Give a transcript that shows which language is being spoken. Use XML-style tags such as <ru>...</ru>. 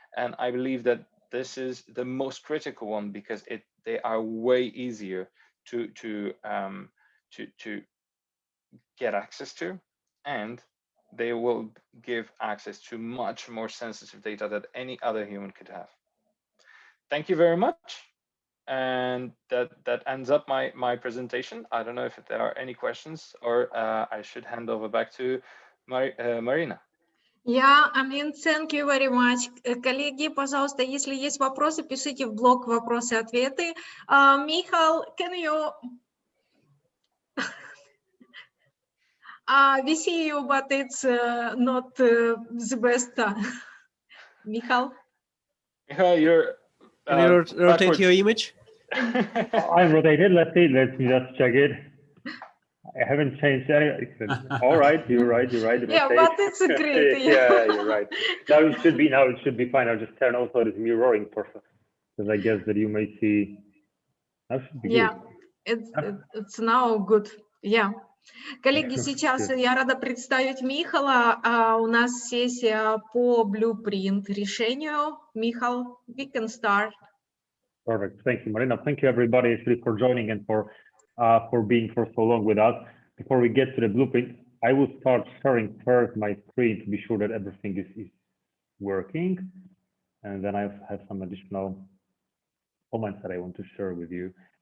<en>And I believe that this is the most critical one, because they are way easier to get access to, and they will give access to much more sensitive data that any other human could have. Thank you very much. And that ends up my presentation. I don't know if there are any questions, or I should hand over back to Marina. Yeah, I mean, thank you very much.</en> <ru>Коллеги, пожалуйста, если есть вопросы, пишите в блок вопросы-ответы.</ru> <en>Michal, can you... we see you, but it's not the best. Michal? Michal, you're... Can you rotate your image? I'm rotated. Let's see. Let me just check it. I haven't changed anything. All right, you're right. Yeah, but it's great. Yeah, you're right. Now it should be fine. I'll just turn also this mirroring process, because I guess that you may see. That should be good. It's now good. Yeah.</en> <ru>Коллеги, сейчас я рада представить Михала. У нас сессия по blueprint решению.</ru> <en>Michal, we can start. Perfect. Thank you, Marina. Thank you, everybody, actually, for joining and for being for so long with us. Before we get to the blueprint, I will start sharing first my screen to be sure that everything is working. And then I have some additional comments that I want to share with you.</en>